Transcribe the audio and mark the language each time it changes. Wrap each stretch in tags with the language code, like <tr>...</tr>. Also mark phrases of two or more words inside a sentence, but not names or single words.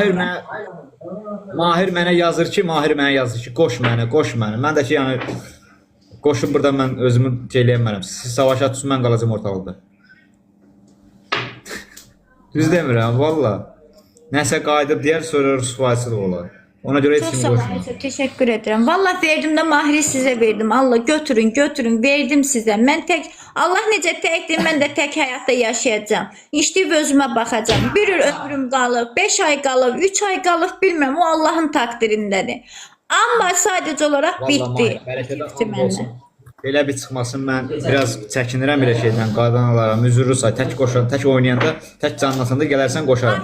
<az>Mahir mənə yazır ki, qoş məni. Mən də ki, yəni qoşub burada mən özümü eləyəmərəm. Siz savaşa tutsun, mən qalacam ortalıqda. Düz demirəm, valla. Nəsə qayıdıb deyər, sonra rüsvaysılıq olar. Ona görə heç Çox kim sağ olun, qoşmur.</az> <tr>çok teşekkür ederim. Vallahi verdim de Mahir'i size verdim. Allah götürün, verdim size. Ben tek,</tr> <az>Allah necə təkdir, mən də tək həyatda yaşayacağım. İşləyib özümə baxacağım. Bir il ömrüm qalıb, 5 ay qalıb, 3 ay qalıb, bilməm, o Allahın takdirindədir. Amma sadəcə olaraq bitdi. Bitdi məndən. Belə bir çıxmasın, mən biraz çəkinirəm belə şeydən, qadınlara, üzürlüsə, tək qoşan, tək oynayanda, tək canlasında gələrsən qoşaram.</az>